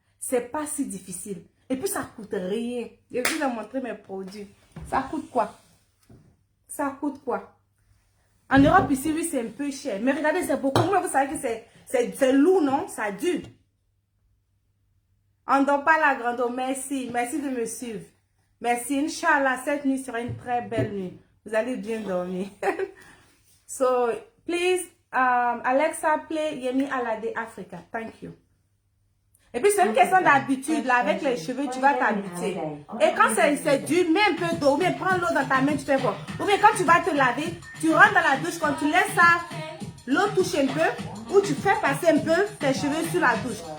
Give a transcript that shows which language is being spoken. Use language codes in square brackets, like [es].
[fr] C'est pas si difficile. Et puis, ça coûte rien. Je vais vous montrer mes produits. Ça coûte quoi? Ça coûte quoi? En Europe, ici, oui, c'est un peu cher. Mais regardez, c'est beaucoup. Moi, vous savez que c'est lourd, non? Ça dure. On ne dort pas la grande. Merci. Merci de me suivre. Merci. Inch'Allah, cette nuit sera une très belle nuit. Vous allez bien dormir. [en] So, please, Alexa, play Yemi Alade Africa. Thank you. [fr] Et puis, c'est une question d'habitude. Là, avec les cheveux, tu vas t'habituer. Et quand c'est dur, mets un peu d'eau. Ou bien prends l'eau dans ta main, tu fais quoi? Ou bien quand tu vas te laver, tu rentres dans la douche, quand tu laisses ça, l'eau touche un peu, ou tu fais passer un peu tes cheveux sur la douche.